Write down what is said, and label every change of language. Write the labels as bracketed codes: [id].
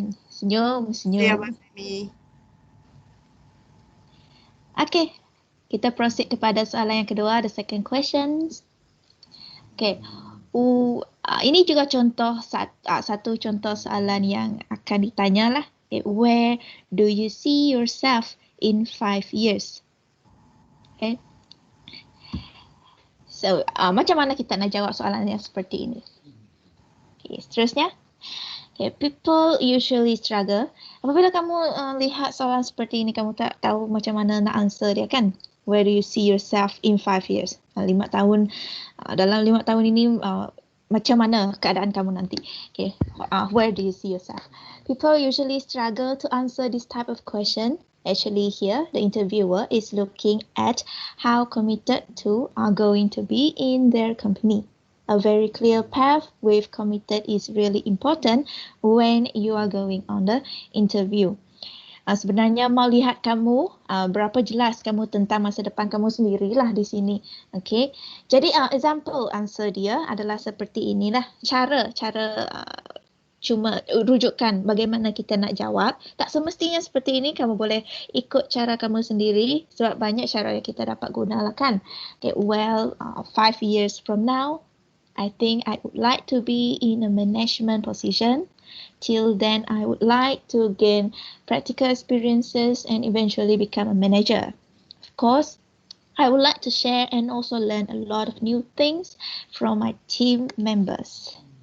[ms] Senyum. Ya Abang Saimi. Okay. Kita proceed kepada soalan yang kedua, [en] the second questions. [ms] Okay. Ini juga contoh satu contoh soalan yang akan ditanya lah. Okay. [en] Where do you see yourself in 5 years? Okay. [ms] So, macam mana kita nak jawab soalan yang seperti ini? Okay, seterusnya. Okay, [en] people usually struggle. [ms] Apabila kamu lihat soalan seperti ini, kamu tak tahu macam mana nak answer dia kan? [en] Where do you see yourself in 5 years? [ms] 5 tahun, dalam 5 tahun ini macam mana keadaan kamu nanti? [en] Okay, where do you see yourself? People usually struggle to answer this type of question. Actually here, the interviewer is looking at how committed two are going to be in their company. A very clear path with committed is really important when you are going on the interview. [ms] Sebenarnya mau lihat kamu berapa jelas kamu tentang masa depan kamu sendirilah di sini. Okay. Jadi example answer dia adalah seperti inilah. Cara cuma rujukan bagaimana kita nak jawab. Tak semestinya seperti ini, kamu boleh ikut cara kamu sendiri sebab banyak cara yang kita dapat gunakan kan. [en] Okay, 5 years from now, I think I would like to be in a management position. Till then, I would like to gain practical experiences and eventually become a manager. Of course, I would like to share and also learn a lot of new things from my team members.